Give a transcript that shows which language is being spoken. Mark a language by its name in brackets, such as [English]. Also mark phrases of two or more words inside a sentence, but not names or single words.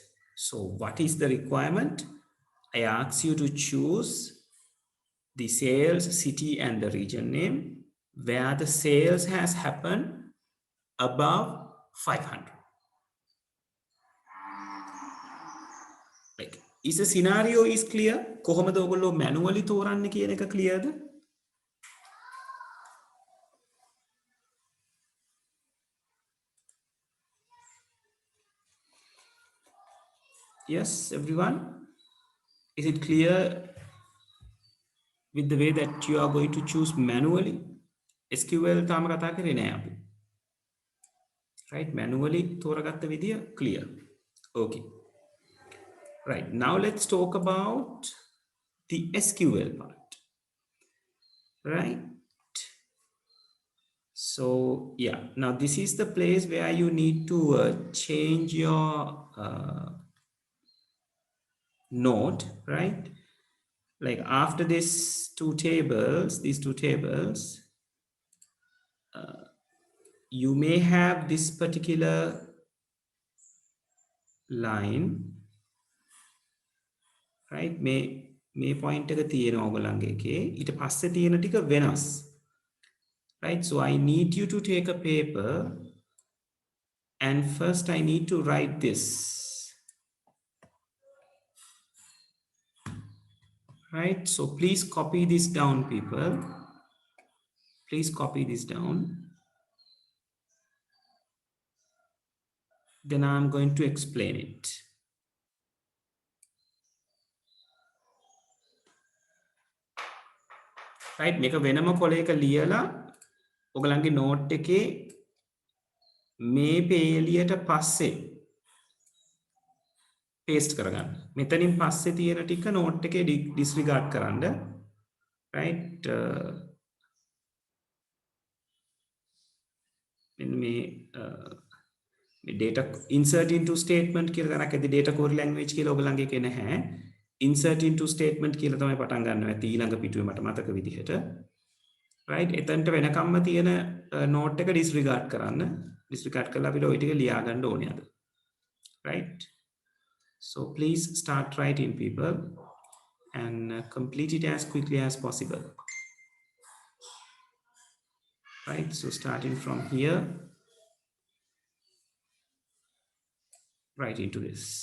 [English] So what is the requirement? I ask you to choose the sales, city and the region name where the sales has happened above 500. Like, is the scenario is clear? [Sinhala] කොහොමද ඔයගොල්ලෝ manually තෝරන්නේ කියන එක clearද? [English] Yes, everyone? Is it clear with the way that you are going to choose manually? [Sinhala] SQL තාම කතා කරේ නෑ අපි. Right? [English] Manually [Sinhala] තෝරගත්ත විදිය [English] clear. Okay. Right. Now let's talk about the SQL part. Right? So yeah, now this is the place where you need to change your note, right? Like after these two tables, you may have this particular line, right? may point [Sinhala] එක තියෙනවා ඔයගොල්ලන්ගේ එකේ. ඊට පස්සේ තියෙන ටික වෙනස්. [English] Right? So I need you to take a paper and first I need to write this. Right? So please copy this down, people. Please copy this down. Then I'm going to explain it. Right? [Sinhala] මේක වෙනම කොලයක ලියලා ඔයගලන්ගේ note එකේ මේ පේලියට පස්සේ paste කරගන්න. මෙතනින් පස්සේ තියෙන ටික note එකේ disregard කරන්න. Right? මේ [English] data insert into statement [Sinhala] කියලා තරක් ඇති [English] data core language [Sinhala] කියලා ඔයගලන්ගේ එකේ නැහැ. [English] Insert into statement [Sinhala] කියලා තමයි පටන් ගන්නවා ඇති ඊළඟ පිටුවේ මට මතක විදිහට. Right? එතනට වෙනකම්ම තියෙන note එක disregard කරන්න. Disregard කරලා අපිට ওই ටික ලියා ගන්න ඕනේ අද. [English] Right? So please start writing, people, and complete it as quickly as possible. Right? So starting from here, right into this.